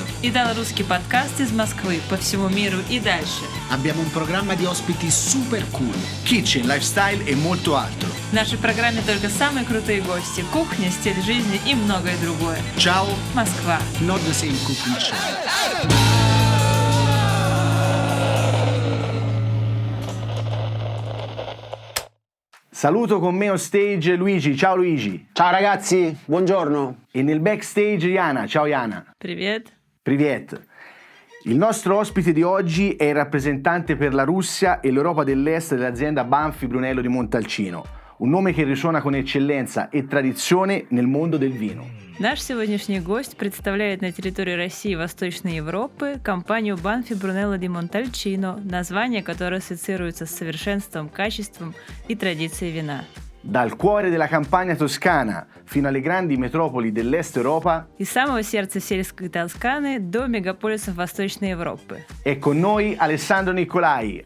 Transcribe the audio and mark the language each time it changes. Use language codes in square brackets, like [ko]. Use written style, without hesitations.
[ru] Итало-русский подкаст из Москвы по всему миру и дальше. [it] Abbiamo un programma di ospiti super cool. [en] Kitchen, lifestyle [it] e molto altro. [ru] В нашей программе только самые крутые гости, кухня, стиль жизни и многое другое. [it] Ciao, [ru] Москва. [en] Not the Same Cooking Show. [it] Saluto con me [en] on stage [it] Luigi. Ciao Luigi. Ciao ragazzi, buongiorno. E nel backstage Jana. Ciao Jana. [ru] Привет. Privet. [it] Il nostro ospite di oggi è il rappresentante per la Russia e l'Europa dell'Est dell'azienda Banfi Brunello di Montalcino, un nome che risuona con eccellenza e tradizione nel mondo del vino. [ru] Наш сегодняшний гость представляет на территории России и Восточной Европы компанию Banfi Brunello di Montalcino, название которое ассоциируется с совершенством, качеством и традицией вина. [it] Dal cuore della campagna toscana fino alle grandi metropoli dell'Est Europa [ru] Из самого сердца сельской Тосканы до мегаполисов Восточной Европы. [it] è con noi Alessandro Nicolai.